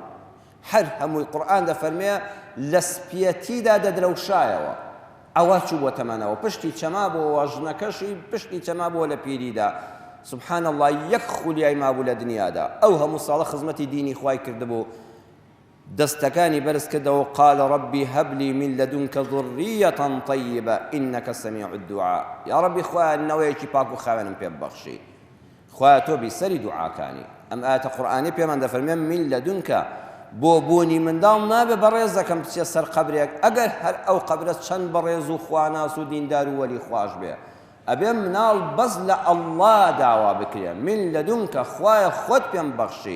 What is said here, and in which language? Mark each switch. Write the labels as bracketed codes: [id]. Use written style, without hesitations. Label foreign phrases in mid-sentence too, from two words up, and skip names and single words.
[ckb] هەر هەمووی قورئان دەفەرمێ لە سپیەتیدا دەدرەوشایەوە. ئەوە چوو بۆ تەمەنەوە، پشتی چەما بۆ ژنەکەشی پشتی چەما بۆ لە پیریدا. [ar] سبحان الله، [ckb] یەک خولیای مابوو لە دنیادا. ئەو هەموو ساڵە خزمەتی دینی خوای کردبوو، دەستەکانی بەرز کردەوە و [ar] قال ربی هب لي من لدنك ذرية طيبة إنك سميع الدعاء. [ckb] یا ربی خوایە نەوەیەکی پاک و خاوێنم پێ ببەخشی. خوایە تۆ بیسەری دوعاکانی. ئەم ئاەتە قورئانی پێمان دەفەرمێ [ar] من لدنك [ckb] بۆ بوونی منداڵ نابێ بەڕێز دەکەم بچێ سەر قەبرێک، ئەگەر هەر ئەو قەبرە چەند بەڕێز و خواناس و دیندار و وەلی خوش بێ، ئەبێ مناڵ بەس لە ئەڵڵا داوا بکرێ من لەدونکە خوایە خۆت پێم بەخشی.